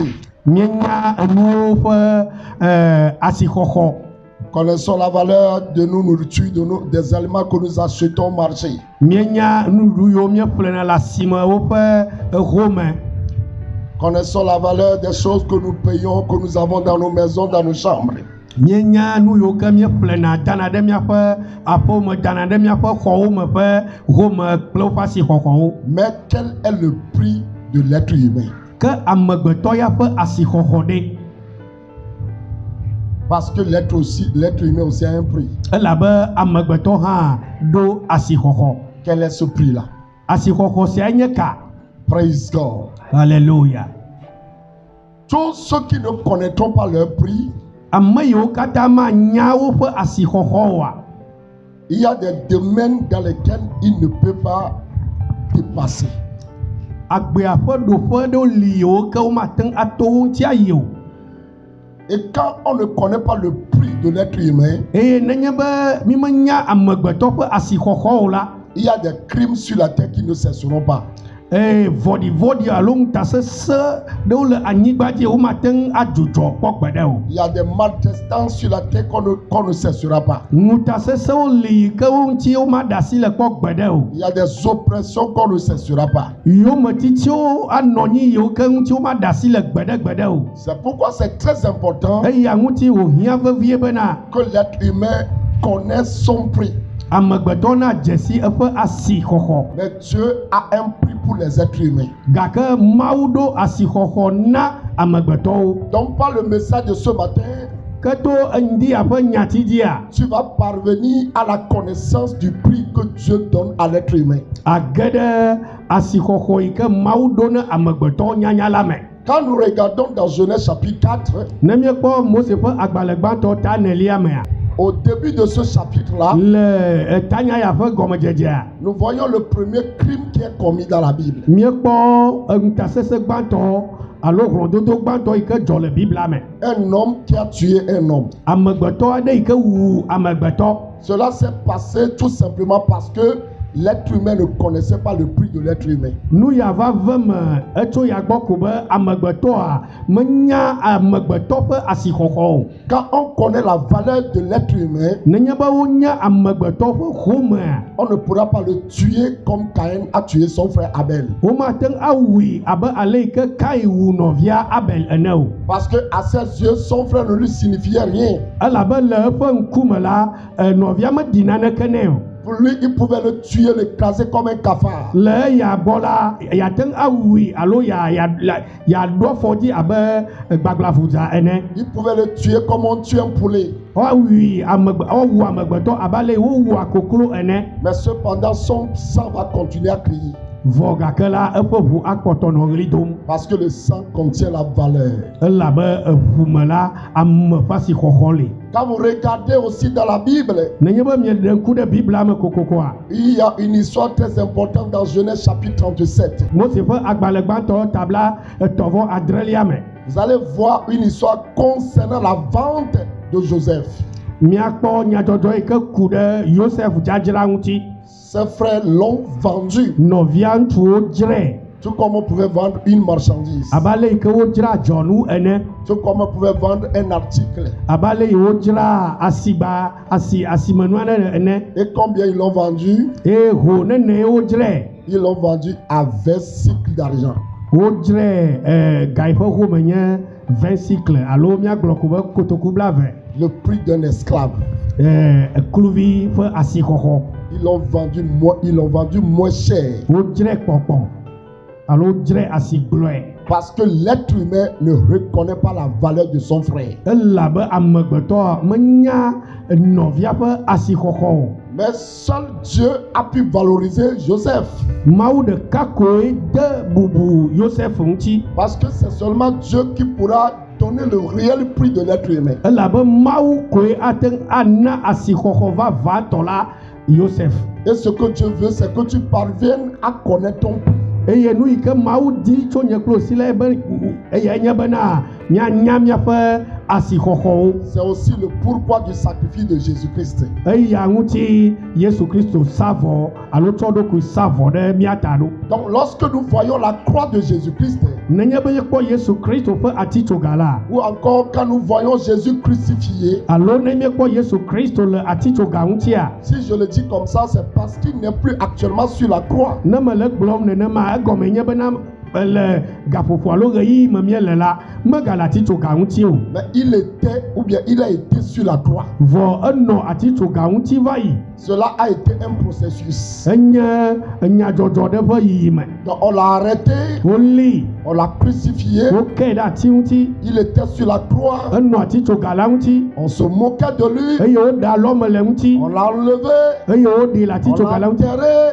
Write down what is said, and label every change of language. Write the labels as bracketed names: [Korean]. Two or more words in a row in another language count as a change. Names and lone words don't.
[Ewe] Mienya enuwo ƒe asixɔxɔ. [French] Nous connaissons la valeur de nos nourritures, des aliments que nous achetons au marché. [Ewe] Mienya nuɖuɖu yiwo míeƒlena le asime woƒe home. [French] Connaissons la valeur des choses que nous payons, que nous avons dans nos maisons, dans nos chambres. [Ewe] Mienya nu yiwo ke míeƒlena dana ɖe míaƒe aƒewo me, dana ɖe míaƒe xɔwo me ƒe home kple woƒe asixɔxɔwo. [French] Mais quel est le prix de l'être humain? [Ewe] Ke amegbetɔ ya ƒe asixɔxɔ ɖe. [French] Parce que l'être humain aussi a un prix. [Ewe] Elabe amegbetɔ hã ɖo asixɔxɔ. [French] Quel est ce prix-là? [Ewe] Asixɔxɔ sia nye ka. [English] Praise God. [French] Alléluia. Tous ceux qui ne connaîtront pas leur prix, [Ewe] Ame yiwo katã manya woƒe asixɔxɔ oa. [French] il y a des domaines dans lesquels ils ne peuvent pas dépasser. [Ewe] Agbea ƒe ɖoƒe ɖewo li yiwo ke womate ŋu ato wo ŋuti ayi o. [French] Et quand on ne connaît pas le prix de l'être humain, [Ewe] Eye nenye be mi menya amegbetɔ ƒe asixɔxɔ o la, [French] il y a des crimes sur la terre qui ne cesseront pas. [Ewe] vɔɖivɔɖi alo ŋutasesẽ ɖewo le anyigba dzi womate ŋu adzudzɔ kpɔ gbe ɖe o. [French] Il y a des maltraitances sur la terre qu'on ne cessera pas. [Ewe] Ŋutasesẽwo li ke wo ŋuti womaɖe asi le kpɔ gbe ɖe o. [French] Il y a des oppressions qu'on ne cessera pas. [Ewe] Yometsitsiwo anɔ anyi yiwo ke ŋuti womaɖe asi le gbe ɖe o. [French] C'est pourquoi c'est très important [Ewe] Eya ŋuti wòhiã vevie bena [French] que l'être humain connaisse son prix. [Ewe] amegbetɔ na dzesi eƒe asixɔxɔ. [French] Mais Dieu a un prix pour les êtres humains. [Ewe] Gake Mawu ɖo asixɔxɔ na amegbetɔwo. [French] Donc par le message de ce matin, [Ewe] Ke to ŋdia ƒe nyati dzia, [French] tu vas parvenir à la connaissance du prix que Dieu donne à l'être humain. [Ewe] age ɖe asixɔxɔ yi ke Mawu ɖo ne amegbetɔwo nyanya la me. [French] Quand nous regardons dans Genèse chapitre 4, [Ewe] Ne míekpɔ Mose ƒe agbalẽ gbãtɔ ta 4 mea, [French] au début de ce chapitre-là, [Ewe] le tanya ya ƒe gɔmedzedzea, [French] nous voyons le premier crime qui est commis dans la Bible. [Ewe] míekpɔ ŋutasesẽ gbãtɔ alo hlɔ̃dodo gbãtɔ yi ke dzɔ le Biblia me. [French] Un homme qui a tué un homme. [Ewe] Amegbetɔ aɖe yi ke wu amegbetɔ. [French] Cela s'est passé tout simplement parce que l'être humain ne connaissait pas le prix de l'être humain. [Ewe] Nu ya va ve me etso ya gbɔ ko be amegbetɔa menya amegbetɔ ƒe asixɔxɔ o. [French] Quand on connaît la valeur de l'être humain, [Ewe] Nenye be wonya amegbetɔ ƒe homea, [French] on ne pourra pas le tuer comme Caïn a tué son frère Abel. [Ewe] womate ŋu awui abe ale yi ke Kain wu nɔvia Abel ene o. [French] Parce que à ses yeux, son frère ne lui signifiait rien. [Ewe] Elabe le eƒe ŋkume la, nɔvia meɖi naneke nɛ o. [French] Pour lui, il pouvait le tuer, l'écraser comme un cafard. [Ewe] Le eya gbɔ la, yate ŋu awui alo yaɖo afɔdzi abe gbaglaʋudza ene. [French] Il pouvait le tuer comme on tue un poulet. [Ewe] Woawu amegbetɔ abe ale yi wowua koklo ene. [French] Mais cependant, son sang va continuer à crier. [Ewe] Vɔ gake la eƒe ʋu akpɔtɔ nɔ ɣli dom. [French] Parce que le sang contient la valeur. [Ewe] Elabe eʋu me la ame ƒe asixɔxɔ li. [French] Quand vous regardez aussi dans la Bible, [Ewe] Nenye be mieɖe ŋku ɖe Biblia me kokokoa, [French] il y a une histoire très importante dans Genèse chapitre 37. [Ewe] Mose ƒe agbalẽ gbãtɔ tabla 3:7 me. [French] Vous allez voir une histoire concernant la vente de Joseph. [Ewe] Miakpɔ nyadzɔdzɔ yi ke ku ɖe Yosef dzadzra ŋuti. [French] Ses frères l'ont vendu, [Ewe] Nɔvia ŋutsuwo dzrae. [French] tout comme on pouvait vendre une marchandise, [Ewe] Abe ale yi ke wodzra dzɔnu ene. [French] tout comme on pouvait vendre un article. [Ewe] Abe ale yi wodzra asimenu aɖe ene. [French] Et combien ils l'ont vendu? [Ewe] Eye ho nene ye wodzrae. [French] Ils l'ont vendu à 20 cycles d'argent. [Ewe] Wodzrae ga yi ƒe home nye 20 cycles alo míagblɔ ko be kotoku blaeve. [French] Le prix d'un esclave. [Ewe] Kluvi ƒe asixɔxɔ. [French] Ils l'ont vendu moins cher. [Ewe] Wodzrae kpɔkpɔ alo wodzrae asigblɔe. [French] Parce que l'être humain ne reconnaît pas la valeur de son frère. [Ewe] Elabe amegbetɔ menya nɔvia ƒe asixɔxɔ o. [French] Mais seul Dieu a pu valoriser Joseph. [Ewe] Mawu ɖeka koe de bubu Yosef ŋuti. [French] Parce que c'est seulement Dieu qui pourra donner le réel prix de l'être humain. [Ewe] Elabe Mawu koe ate ŋu ana asixɔxɔ vavãtɔ la Yosef. [French] Et ce que Dieu veut, c'est que tu parviennes à connaître ton prix. [Ewe] Eye nu yi ke Mawu di tso nye kple si la be eye nye bena mianya miaƒe asixɔxɔwo. [French] C'est aussi le pourquoi du sacrifice de Jésus-Christ. [Ewe] Eya ŋuti Yesu Kristo sa vɔ alo tsɔ ɖokui sa vɔ ɖe mía ta ɖo. [French] Donc lorsque nous voyons la croix de Jésus-Christ, [Ewe] Nenye be kpɔ Yesu Kristo ƒe atitsoga la, [French] ou encore quand nous voyons Jésus crucifié, [Ewe] alo ne miekpɔ Yesu Kristo le atitsoga ŋutia, [French] si je le dis comme ça, c'est parce qu'il n'est plus actuellement sur la croix. [Ewe] ne me le gblɔm nenema egɔme nye bena le gaƒoƒo alo ɣeyiɣi me miele la megale atitsoga ŋuti o. [French] Mais il était, ou bien il a été sur la croix. [Ewe] Vɔ enɔ atitsoga ŋuti va yi. [French] Cela a été un processus. [Ewe] Enye enyadzɔdzɔ ɖe ƒe yiyime. [French] Donc on l'a arrêté, [Ewe] Woli, [French] on l'a crucifié, [Ewe] wokae ɖe ati ŋuti, [French] il était sur la croix, [Ewe] enɔ atitsoga la ŋuti, [French] on se moquait de lui, [Ewe] eye woɖe alɔme le ŋuti, [French] on l'a enlevé, [Ewe] eye woɖi le [French] on [Ewe] atitsoga [French] l'a [Ewe] la ŋuti, [French] enterré,